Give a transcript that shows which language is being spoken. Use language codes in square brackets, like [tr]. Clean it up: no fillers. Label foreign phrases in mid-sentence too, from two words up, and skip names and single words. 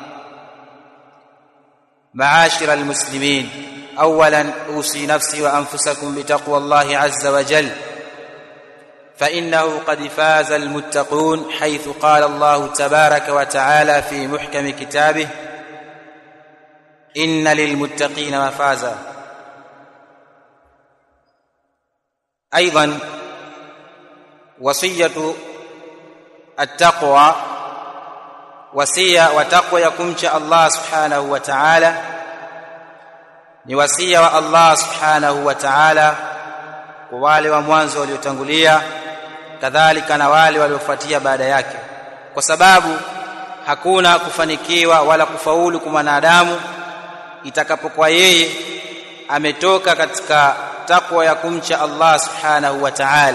[ar] معاشر المسلمين، أولا أوصي نفسي وأنفسكم بتقوى الله عز وجل، فإنه قد فاز المتقون، حيث قال الله تبارك وتعالى في محكم كتابه: إن للمتقين مفازا. أيضا وصية التقوى، وصية وتقوى يكمش الله سبحانه وتعالى، [sw] ni wasia wa Allah [ar] سبحانه وتعالى [sw] kwa wale wa mwanzo waliotangulia, kadhalika na wale waliofuatia baada yake, kwa sababu hakuna kufanikiwa wala kufaulu kwa mwanadamu itakapokuwa yeye ametoka katika takwa ya kumcha Allah [ar] سبحانه وتعالى.